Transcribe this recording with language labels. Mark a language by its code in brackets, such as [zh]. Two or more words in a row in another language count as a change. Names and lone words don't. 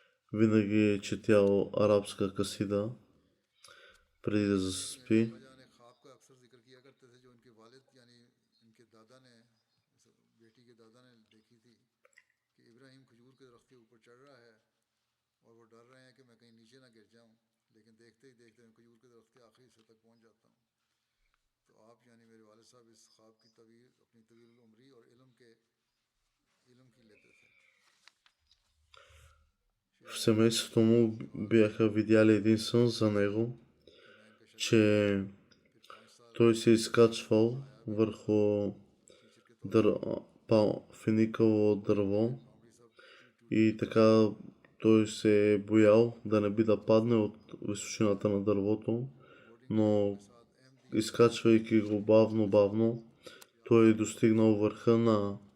[bg] винаги е четял арабска касида преди да заспи. [ur] وجہ نے خواب کا اکثر ذکر کیا کرتے تھے جو ان کے والد یعنی ان کے دادا نے بیٹی کے دادا نے دیکھی تھی کہ ابراہیم کھجور کے درخت کے اوپر چڑھ رہا ہے اور وہ ڈر رہے ہیں کہ میں کہیں نیچے نہ گر جاؤں، لیکن دیکھتے ہی دیکھتے میں کھجور کے درخت کے آخری حصے تک پہنچ جاتا ہوں. تو آپ یعنی میرے والد صاحب اس خواب کی تاویل اپنی طویل عمری اور علم کی لیتے تھے. [bg] В семейството му бяха видяли един сън за него, че той се изкачвал върху финикало дърво и така той се е боял да не би да падне от височината на дървото, но изкачвайки го бавно, той е достигнал върха на